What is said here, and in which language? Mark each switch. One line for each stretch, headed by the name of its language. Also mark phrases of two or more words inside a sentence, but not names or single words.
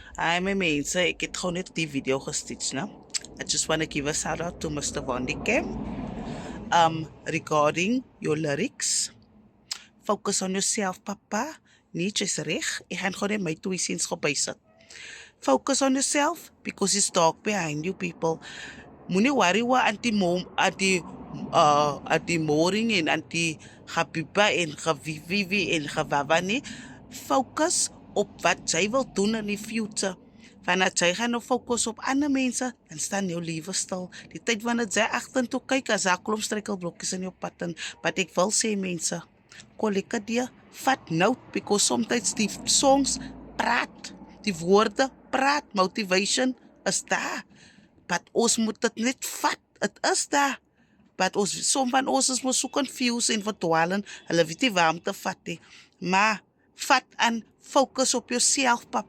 Afrikaans: Hi my mense, ek het gewoon net die video gestitcht, né?
English: I just want to give a shout out to Mr. Vondike. Regarding your lyrics, focus on yourself, papa.
Afrikaans: Nie, jy's reg. Ek gaan gewoon net my 2 cents gebysit.
English: Focus on yourself because it's dark behind you people.
Afrikaans: Moenie worry oor anti-mooring en anti-gapipa en gevivivi en gewava nie. Focus op wat jy wil doen in die future. Wanneer jy gaan nou fokus op ander mense, dan staan jou lewe stil. Die tyd wanneer jy agtertoe kyk, as daar klomp struikelblokkies in jou pad en wat ek wil sê mense, kollekedie, vat note
English: because sometimes
Afrikaans: die songs praat, die woorde praat, motivation is daar. But ons moet dit net vat. Dit is daar. But som van ons is mos so confused en verdwaal, hulle weet nie waar om te vat nie. Maar vat aan, focus op jouself, papa.